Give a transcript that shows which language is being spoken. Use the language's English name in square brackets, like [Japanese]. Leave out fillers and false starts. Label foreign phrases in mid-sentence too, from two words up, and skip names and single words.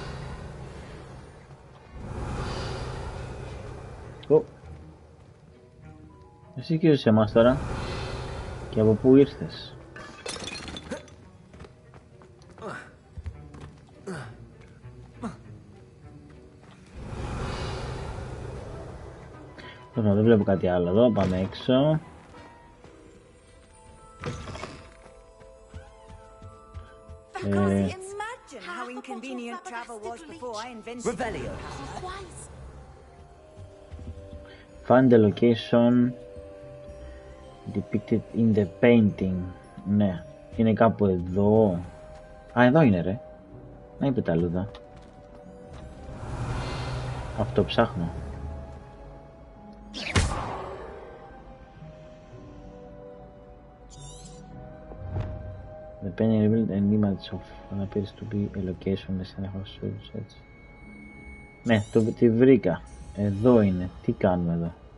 [Greek] Εσύ και σε εμάς τώρα. Και από πού ήρθες? Δεν βλέπω κάτι άλλο εδώ, πάμε έξω. [English] How inconvenient travel was before I invented Revelio. Find the location depicted in the painting. [Greek] Ναι, είναι κάπου εδώ. Α, εδώ είναι ρε. Να είπε τα λούδα. Αυτό ψάχνω. [English] The painting revealed an image of what appears to be a location less than a house. [Greek] Έτσι. Ναι, τη βρήκα. Εδώ είναι. Τι κάνουμε εδώ?